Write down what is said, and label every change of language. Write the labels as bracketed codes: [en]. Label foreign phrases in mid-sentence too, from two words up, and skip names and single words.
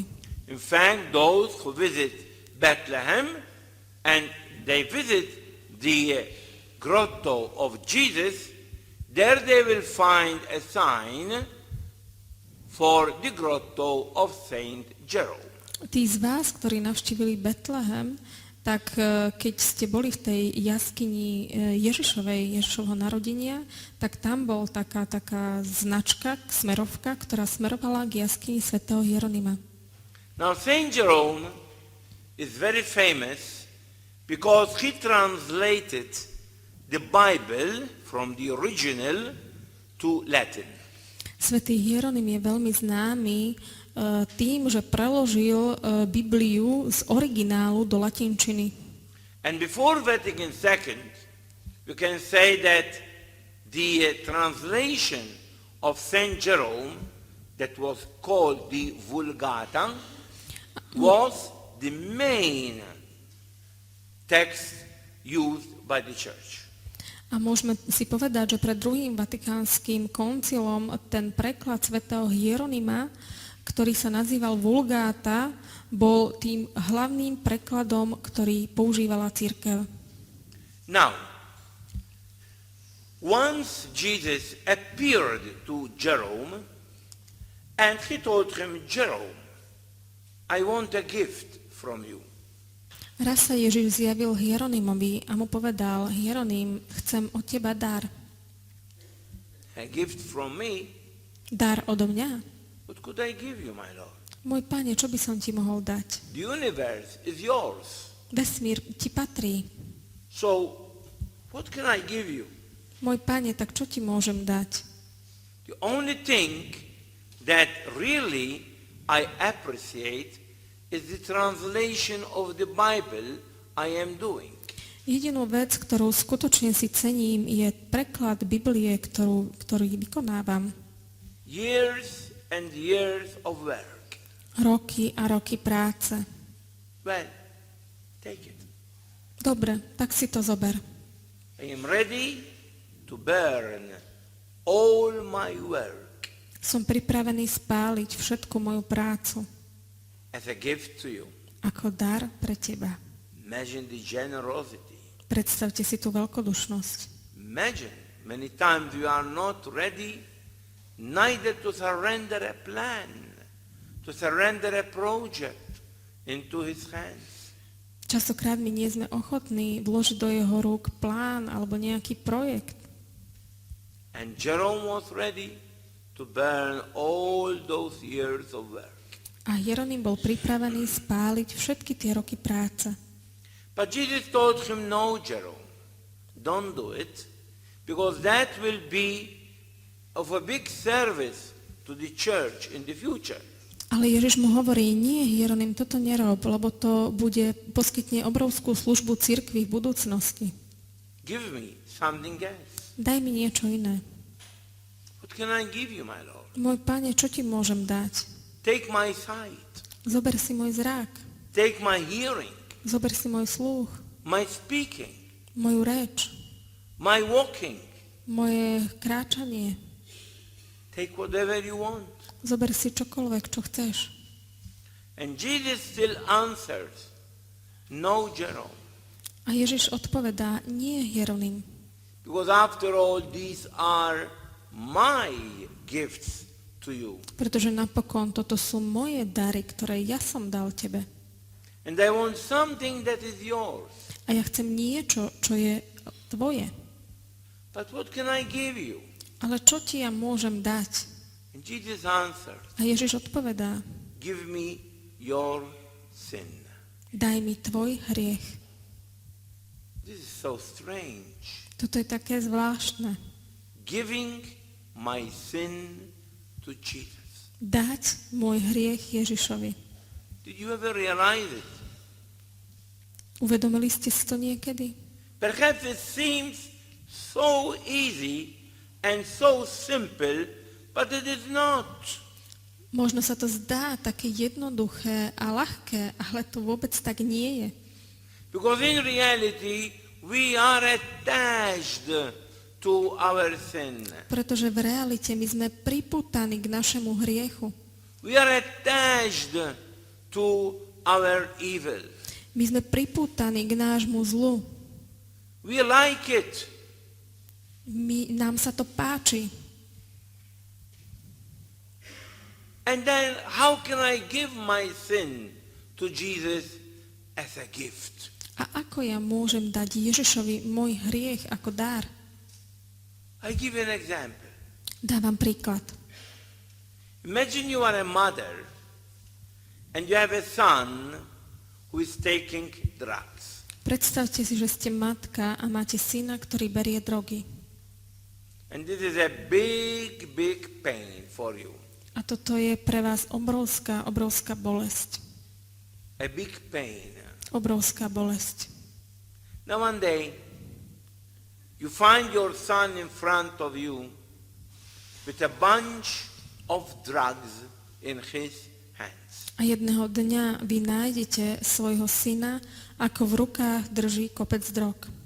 [en] In fact, those who visit Bethlehem and they visit the grotto of Jesus, there they will find a sign for the grotto of Saint Jerome. [sk] Tí z vás, ktorí navštívili Betlehem, tak keď ste boli v tej jaskyni Ježišovho narodenia, tak tam bol taká značka, smerovka, ktorá smerovala k jaskyni svätého Hieronyma. [en] Now Saint Jerome is very famous because he translated the Bible from the original to Latin. [sk] Svätý Hieronym je veľmi známy tým, že preložil Bibliu z originálu do latinčiny. [en] And before Vatican II, you can say that the translation of Saint Jerome, that was called the Vulgata, was the main text used by the church. [sk] A môžeme si povedať, že pred druhým vatikánskym koncilom ten preklad svätého Hieronyma, ktorý sa nazýval Vulgáta, bol tým hlavným prekladom, ktorý používala cirkev. [en] Now, once Jesus appeared to Jerome and he told him, Jerome, I want a gift from you. [sk] Raz sa Ježiš zjavil Hieronymovi a mu povedal, Hieronym, chcem od teba dar. [en] A gift from me? [sk] Dar odo mňa? [en] What could I give you, my Lord? [sk] Môj Pane, čo by som ti mohol dať? [en] The universe is yours. [sk] Vesmír ti patrí. [en] So, what can I give you? [sk] Môj Pane, tak čo ti môžem dať? [en] The only thing that really I appreciate is the translation of the Bible I am doing. [sk] Jedinú vec, ktorú skutočne si cením, je preklad Biblie, ktorý vykonávam. [en] Years and years of work. [sk] Roky a roky práce. [en] Well, take it. [sk] Dobre, tak si to zober. [en] I am ready to burn all my work [sk] Som pripravený spáliť všetku moju prácu [en] as a gift to you. [sk] ako dar pre teba. [en] Imagine the generosity. [sk] Predstavte si tú veľkodušnosť. [en] Imagine, many times we are not ready neither to surrender a plan, to surrender a project into his hands. [sk] Častokrát my nie sme ochotní vložiť do jeho rúk plán alebo nejaký projekt. [en] And Jerome was ready to burn all those years of work. [sk] A Hieronym bol pripravený spáliť všetky tie roky práce. [en] But Jesus told him, no, Jerome, don't do it, because that will be of a big service to the church in the future. [sk] Ale Ježiš mu hovorí, nie, Hieronym, toto nerob, lebo to poskytne obrovskú službu cirkvi v budúcnosti. [en] Give me something else. [sk] Daj mi niečo iné. [en] What can I give you, my Lord? [sk] Môj Pane, čo ti môžem dať? [en] Take my sight. [sk] Zober si môj zrak. [en] Take my hearing. [sk] Zober si môj sluch. [en] My speaking. [sk] Moju reč. [en] My walking. [sk] Moje kráčanie. [en] Take whatever you want. [sk] Zober si čokoľvek, čo chceš. [en] And Jesus still answers, no, Jerome. [sk] A Ježiš odpovedá, nie, Hieronym. [en] Because after all, these are my gifts to you. [sk] Pretože napokon toto sú moje dary, ktoré ja som dal tebe. [en] And I want something that is yours. [sk] A ja chcem niečo, čo je tvoje. [en] But what can I give you? [sk] Ale čo ti ja môžem dať? [en] And Jesus answered, [sk] A Ježiš odpovedá, [en] give me your sin. [sk] daj mi tvoj hriech. [en] This is so strange. [sk] Toto je také zvláštne. [en] Giving my sin to Jesus. [sk] Dať môj hriech Ježišovi. [en] Did you ever realize it? [sk] Uvedomili ste si to niekedy? [en] Perhaps it seems so easy and so simple, but it is not. [sk] Možno sa to zdá také jednoduché a ľahké, ale to vôbec tak nie je. [en] Because in reality, we are attached to our sin. [sk] Pretože v realite my sme pripútaní k našemu hriechu. [en] We are attached to our evil. [sk] My sme pripútaní k nášmu zlu. [en] We like it. [sk] Nám sa to páči. [en] And then how can I give my sin to Jesus as a gift? [sk] A ako ja môžem dať Ježišovi môj hriech ako dar? [en] I give you an example. [sk] Dávam príklad. [en] Imagine you are a mother and you have a son who is taking drugs. [sk] Predstavte si, že ste matka a máte syna, ktorý berie drogy. [en] And this is a big, big pain for you. [sk] A toto je pre vás obrovská bolesť. [en] A big pain. [sk] Obrovská bolesť. [en] Now one day, you find your son in front of you with a bunch of drugs in his hands. [sk] A jedného dňa vy nájdete svojho syna, ako v rukách drží kopec drog.